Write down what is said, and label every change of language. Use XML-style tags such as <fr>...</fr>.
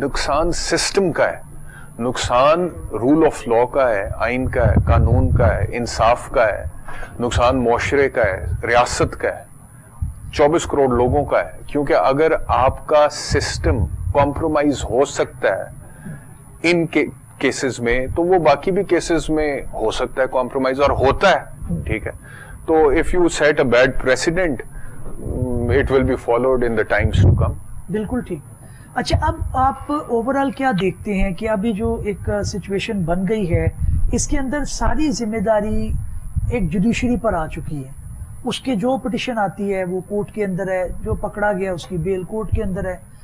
<ur>نقصان سسٹم کا ہے، نقصان رول آف لا کا ہے، آئین کا ہے، قانون کا ہے، انصاف کا ہے، نقصان معاشرے کا ہے، ریاست کا ہے، 24 کروڑ لوگوں کا ہے. کیونکہ اگر آپ کا سسٹم کمپرومائز ہو سکتا ہے ان کے کیسز میں تو وہ باقی بھی کیسز میں ہو سکتا ہے کمپرومائز، اور ہوتا ہے. ٹھیک ہے، تو</ur> <en>if you set a bad precedent it will be followed in the times to come.</en> <ur>بالکل ٹھیک. اچھا، اب آپ اوورال کیا دیکھتے ہیں کہ ابھی جو ایک سچویشن بن گئی ہے اس کے اندر ساری ذمہ داری ایک جوڈیشری پر آ چکی ہے. اس کے جو پٹیشن آتی ہے وہ کورٹ کے اندر ہے، جو پکڑا گیا اس کی بیل کورٹ کے اندر ہے.</ur>